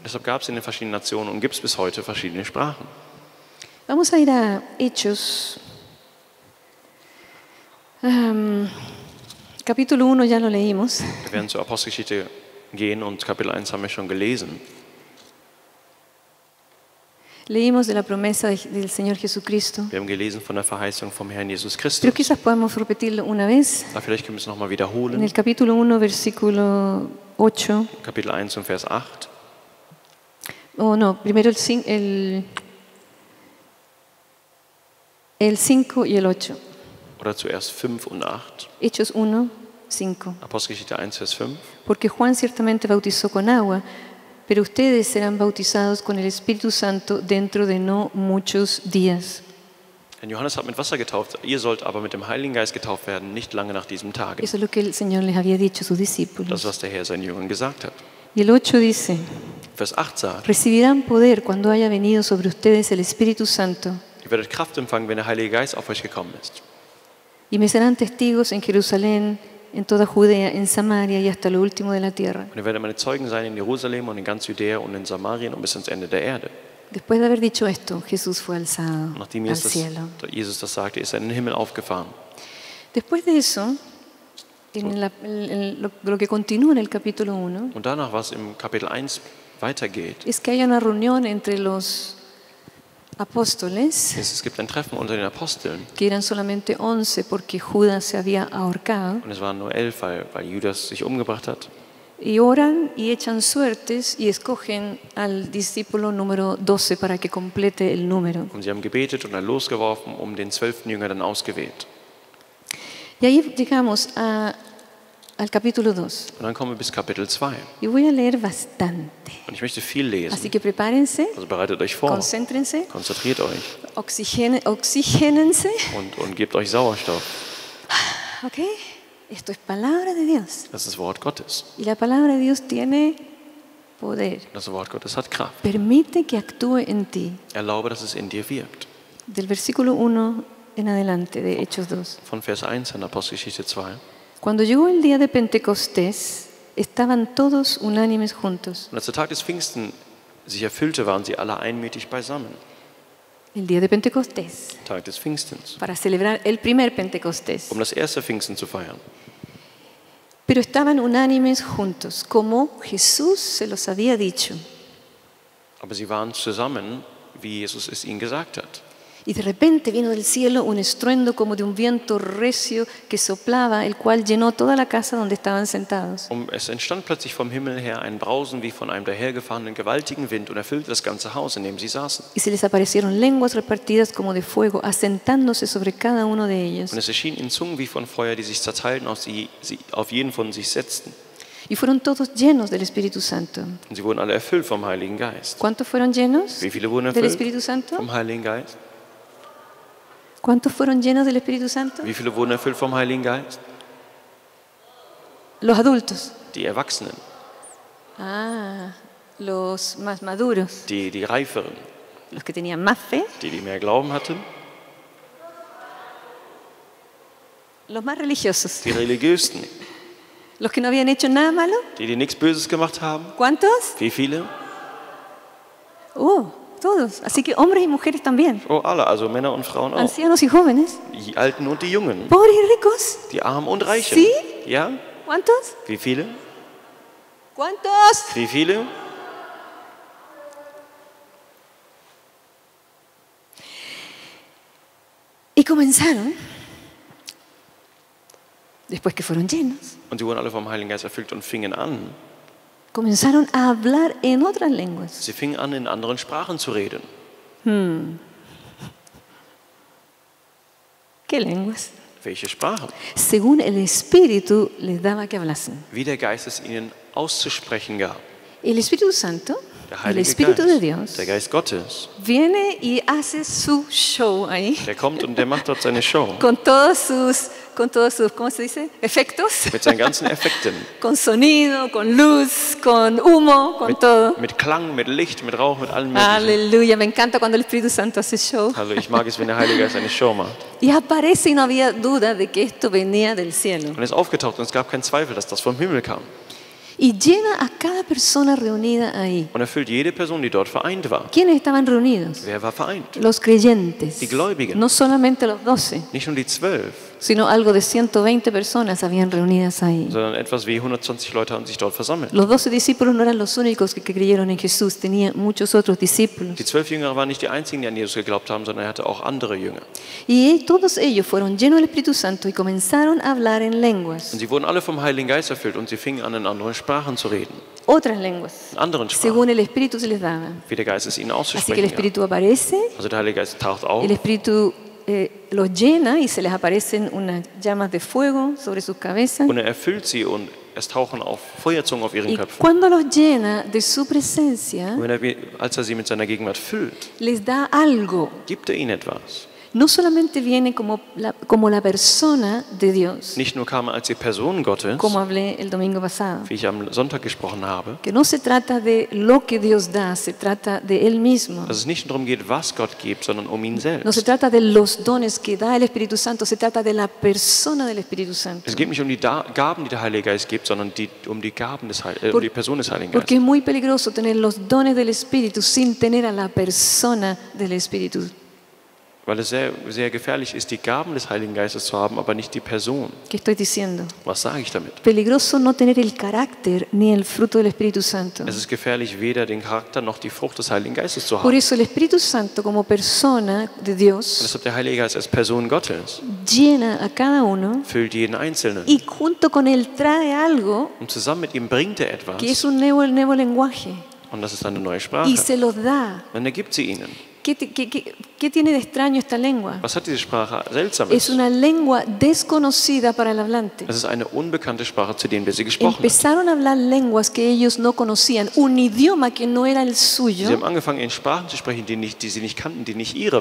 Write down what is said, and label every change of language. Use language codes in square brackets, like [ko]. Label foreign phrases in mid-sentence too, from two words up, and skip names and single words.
[de] Deshalb gab es in den verschiedenen Nationen und gibt es bis heute verschiedene Sprachen. [es] Vamos a ir a Hechos. Capítulo 1 ya lo leímos. [de] Wir werden zur Apostelgeschichte gehen und Kapitel 1 haben wir schon gelesen. [es] Leímos de la promesa del Señor Jesucristo. [de] Wir haben gelesen von der Verheißung vom Herrn Jesus [es] Pero [de] Christus. [es] quizás podamos repetirlo una vez. [de] Aber vielleicht können wir es nochmal [es] En [de] wiederholen. [es] el capítulo 1, versículo 8. [de] Kapitel 1 und Vers 8. [es] Oh, no, primero el 5 y el 8. [de] Oder zuerst 5 und 8. [es] Hechos 1, 5. [de] Apostelgeschichte 1, Vers 5. [es] Porque Juan ciertamente bautizó con agua, pero ustedes serán bautizados con el Espíritu Santo dentro de no muchos días. [de] Denn Johannes hat mit Wasser getauft, ihr sollt aber mit dem Heiligen Geist getauft werden, nicht lange nach diesem Tage. [es] Eso es lo que el Señor les había dicho a sus [de] Das ist, [es] discípulos. [de] was der Herr seinen Jüngern gesagt hat. [es] Y el 8 dice, [de] Vers 8 sagt, [es] recibirán poder cuando haya venido sobre ustedes el Espíritu Santo [de] ihr werdet Kraft empfangen, wenn der Heilige Geist auf euch gekommen ist. [es] y me serán testigos en Jerusalén, en toda Judea, en Samaria y hasta lo último de la tierra. [de] Und ihr werdet meine Zeugen sein in Jerusalem und in ganz Judäa und in Samarien und bis ans Ende der Erde. [es] Después de haber dicho esto, Jesús fue alzado [de] Und nachdem [es] al cielo. [de] Jesus das sagte, ist er in den Himmel aufgefahren. [es] Después de eso, lo que continúa en el capítulo 1, [de] Und danach, was im Kapitel 1 weitergeht, [es] es que hay una reunión entre los apóstoles, [de] es gibt ein Treffen unter den Aposteln. [es] que eran solamente 11 porque Judas se había ahorcado, [de] Und es waren nur 11, weil Judas sich umgebracht hat. [es] y oran y echan suertes y escogen al discípulo número 12 para que complete el número. [de] Und sie haben gebetet und dann losgeworfen, den 12. Jünger dann ausgewählt. [es] Y ahí llegamos al capítulo 2. [de] Und dann kommen wir bis Kapitel 2. [es] Y voy a leer bastante. [de] Und ich möchte viel lesen. [es] Así que prepárense, [de] Also bereitet euch vor, [es] concéntrense, [de] konzentriert euch [es] oxigénense. [de] und gebt euch Sauerstoff. [es] ¿Ok? Esto es palabra de Dios. [de] Das ist das Wort Gottes. [es] Y la palabra de Dios tiene poder. [de] Das Wort Gottes hat Kraft. [es] Permite que actúe en ti. [de] Erlaube, dass es in dir wirkt. [es] Del versículo 1 en adelante de Hechos 2. [de] Von Vers 1 in Apostelgeschichte 2. [es] Cuando llegó el día de Pentecostés, estaban todos unánimes juntos. [de] Und als der Tag des Pfingsten sich erfüllte, waren sie alle einmütig beisammen. [es] El día de Pentecostés, [de] Tag des Pfingstens. [es] para celebrar el primer Pentecostés. [de] Um das erste Pfingsten zu feiern. [es] Pero estaban unánimes juntos, como Jesús se los había dicho. [de] Aber sie waren zusammen, wie Jesus es ihnen gesagt hat. [es] Y de repente vino del cielo un estruendo como de un viento recio que soplaba, el cual llenó toda la casa donde estaban sentados. [de] Es entstand plötzlich vom Himmel her ein Brausen wie von einem dahergefahrenen gewaltigen Wind und erfüllte das ganze Haus, in dem sie saßen. [es] Y se les aparecieron lenguas repartidas como de fuego, asentándose sobre cada uno de ellos. [de] Und es erschienen ihnen Zungen wie von Feuer, die sich zerteilten, auf jeden von sich setzten. [es] Y fueron todos llenos del Espíritu Santo. [de] Und sie wurden alle erfüllt vom Heiligen Geist. [es] ¿Cuántos fueron llenos [de] Wie viele wurden [es] del [de] erfüllt [es] Espíritu Santo? [de] vom Heiligen Geist? [es] ¿Cuántos fueron llenos del Espíritu Santo? [de] Wie viele wurden erfüllt vom Heiligen Geist? [es] Los adultos. [de] Die Erwachsenen, [es] Los más maduros, [de] die Reiferen, [es] los que tenían más fe, [de] die mehr Glauben hatten, [es] los más religiosos, [de] die Religiösten, [es] los que no habían hecho nada malo. [de] die nichts Böses gemacht haben. [es] ¿Cuántos? [de] Wie viele? [es] Todos. Así que hombres y mujeres también. [de] Oh, alle, also Männer und Frauen auch. [es] Ancianos y jóvenes. [de] Die Alten und die Jungen, [es] Pobres y ricos. [de] die Armen und Reichen. [es] Sí? [de] Ja? [es] ¿Cuántos? [de] Wie viele? [es] ¿Cuántos? [de] Wie viele? [es] comenzaron, después que fueron llenos, [de] Und sie wurden alle vom Heiligen Geist erfüllt und fingen an. [es] comenzaron a hablar en otras lenguas. [de] Sie fingen an, in anderen Sprachen zu reden. [es] ¿Qué lenguas? [de] Welche Sprachen? [es] Según el Espíritu les daba que hablasen. [de] Wie der Geist es ihnen auszusprechen gab. [es] El Espíritu Santo, [de] Der [es] el [de] Heilige [es] Espíritu de [de] Geist, [es] Dios, [de] der Geist Gottes, [es] viene y hace su show ahí, [de] der kommt und der macht dort seine Show. [es] con todos sus, ¿cómo se dice? Efectos, [de] Mit seinen ganzen Effekten. [es] con sonido, con luz, con humo, con todo. [de] Mit Klang, mit Licht, mit Rauch, mit allem Möglichen. [es] Aleluya, me encanta cuando el Espíritu Santo hace show. [de] Also ich mag es, wenn der Heilige Geist eine Show macht. [es] Y aparece y no había duda de que esto venía del cielo. [de] Und er ist aufgetaucht und es gab keinen Zweifel, dass das vom Himmel kam. [es] Y llena a cada persona reunida ahí. [de] Und erfüllt jede Person, die dort vereint war. [es] ¿Quiénes estaban reunidos? [de] Wer war vereint? [es] Los creyentes. [de] Die Gläubigen. [es] No solamente los 12, [de] Nicht nur die 12, [es] sino algo de 120 personas habían reunidas ahí. [de] sondern etwas wie 120 Leute haben sich dort versammelt. [es] Los 12 discípulos no eran los únicos que creyeron en Jesús, tenía muchos otros discípulos. [de] Die 12 Jünger waren nicht die einzigen, die an Jesus geglaubt haben, sondern er hatte auch andere Jünger. [es] Y todos ellos fueron llenos del Espíritu Santo y comenzaron a hablar en lenguas, [de] Und sie wurden alle vom Heiligen Geist erfüllt und sie fingen an, in anderen Sprachen zu reden. [es] otras lenguas, [de] In anderen Sprachen, [es] según el Espíritu se les daba. [de] wie der Geist es ihnen [es] Así que el [de] auszusprechen gab. [es] Espíritu aparece, [de] Also der Heilige Geist taucht auf, [es] el Espíritu los llena y se les aparecen unas llamas de fuego sobre sus cabezas. [de] und er erfüllt sie und es tauchen auf Feuerzungen auf ihren [es] Y [de] Köpfen. [es] cuando los llena de su presencia, [de] Und als er sie mit seiner Gegenwart füllt, [es] les da algo. [de] gibt er ihnen etwas. [es] No solamente viene como la persona de Dios, [de] Nicht nur kam er als die Person Gottes, [es] como hablé el domingo pasado, [de] wie ich am Sonntag gesprochen habe, [es] que no se trata de lo que Dios da, se trata de Él mismo. [de] dass es nicht darum geht, was Gott gibt, sondern um ihn [es] No se [de] selbst. [es] trata de los dones que da el Espíritu Santo, se trata de la persona del Espíritu Santo. [de] Es geht nicht um die Gaben, die der Heilige Geist gibt, sondern um die Gaben des um die Person des Heiligen [es] Porque [de] Geistes. [es] es muy peligroso tener los dones del Espíritu sin tener a la persona del Espíritu. [de] Weil es sehr, sehr gefährlich ist, die Gaben des Heiligen Geistes zu haben, aber nicht die Person. [es] ¿Qué estoy diciendo? [de] Was sage ich damit? [es] Peligroso no tener el carácter ni el fruto del Espíritu Santo. [de] Es ist gefährlich, weder den Charakter noch die Frucht des Heiligen Geistes zu [es] Por [de] haben. [es] eso el Espíritu Santo como persona de [de] Und [es] Dios [de] deshalb der Heilige Geist als Person Gottes [es] llena a cada uno [de] füllt jeden Einzelnen. [es] y junto con él trae algo [de] Und zusammen mit ihm bringt er [es] que [de] etwas. [es] es un nuevo lenguaje [de] Und das ist eine neue [es] y [de] Sprache. [es] se los da. [de] Und er gibt sie ihnen. [es] ¿Qué tiene de extraño esta lengua? [de] Was hat diese Sprache [es] Es [de] Seltsames? [es] una lengua desconocida para el hablante. [de] Es ist eine unbekannte Sprache, zu denen wir sie gesprochen haben. [es] Empezaron a hablar lenguas que ellos no conocían, un idioma que no era el [de] Sie [es] suyo, [de] haben angefangen, in Sprachen zu sprechen, die sie nicht kannten, die nicht ihre